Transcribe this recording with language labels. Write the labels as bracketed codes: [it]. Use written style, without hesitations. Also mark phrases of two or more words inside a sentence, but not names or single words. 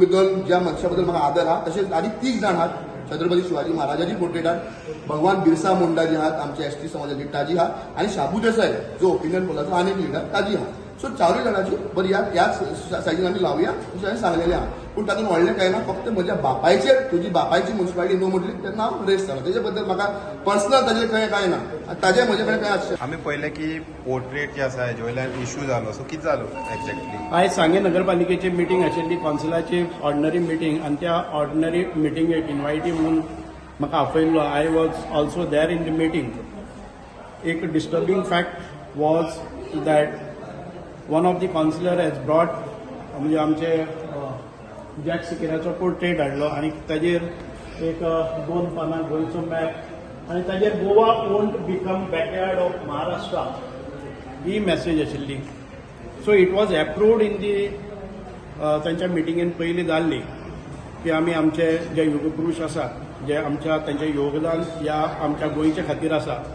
[kok] भितर ज्या मनशा बद्दल म्हाका आदर आहा तशेंच आनी 30 जाण आहात छत्रपती शिवाजी महाराजाची पोर्ट्रेट आहा भगवान बिरसा मुंडा जी आहात आमच्या एसटी समाजाची ताजी आहा आनी शाबू देसाय जो ओपिनियन पोलाचो आनीक लिडर ताजी आहा सो चारूय जाणांची बरी ह्याच सायजीन आमी लावया अशें हांवें सांगलेलें आहा पूण तातूंत व्हडलें कांय ना फक्त म्हज्या बापायचेर तुजी बापायची म्युन्सिपालिटी नो म्हटली तेन्ना हांव रेस जालो तेजे बद्दल म्हाका पर्सनल ताजेर कांय ना आनी ताजें म्हजे कडेन कांय आसचें आमी पळयलें की पोर्ट्रेट जे आसा हेजे वयल्यान इश्यू जालो सो कितें जालो एक्झॅक्टली आयज सांगे नगरपालिकेची मिटींग आशिल्ली कौन्सिलाची [en] ordinary meeting [kok] आनी त्या [en] ordinary meetingेक [kok] इन्वायटी म्हणून म्हाका आपयल्लो [en] I was also there in the meeting a disturbing fact was that one of the councillor has brought [kok] म्हणजे आमचे जॅक सिक्वेराचो पोर्ट्रेट हाडलो आनी ताजेर [en] एक 2 पानां गोंयचो मॅप आनी ताजेर Goa won't become backyard of Maharashtra [kok] ही मॅसेज आशिल्ली [en] so it was approved in the [kok] तांच्या मिटिंगेन पयलीं जाल्ली की आमी आमचे जे युगपुरुश आसा जे आमच्या तांचें योगदान ह्या आमच्या गोंयच्या खातीर आसा